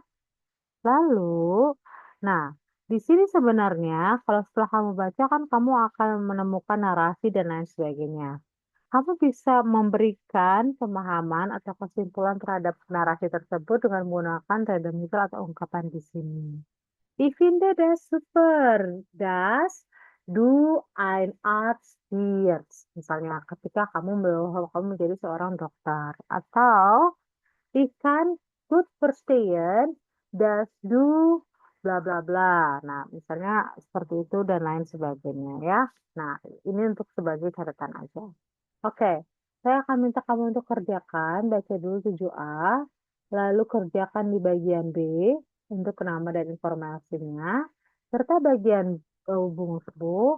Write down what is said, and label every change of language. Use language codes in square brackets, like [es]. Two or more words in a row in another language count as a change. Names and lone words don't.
[id] Lalu, nah, di sini sebenarnya kalau setelah kamu baca kan kamu akan menemukan narasi dan lain sebagainya. Kamu bisa memberikan pemahaman atau kesimpulan terhadap narasi tersebut dengan menggunakan redemital atau ungkapan di sini. [de] Ich finde das super, dass du ein Arzt wirst. [id] Misalnya, ketika kamu menjadi seorang dokter. Atau, [de] ich kann gut verstehen, dass du bla bla bla. [id] Nah, misalnya seperti itu dan lain sebagainya ya. Nah, ini untuk sebagai catatan aja. Oke, saya akan minta kamu untuk kerjakan, baca dulu 7A, lalu kerjakan di bagian B untuk nama dan informasinya, serta bagian hubung subuh.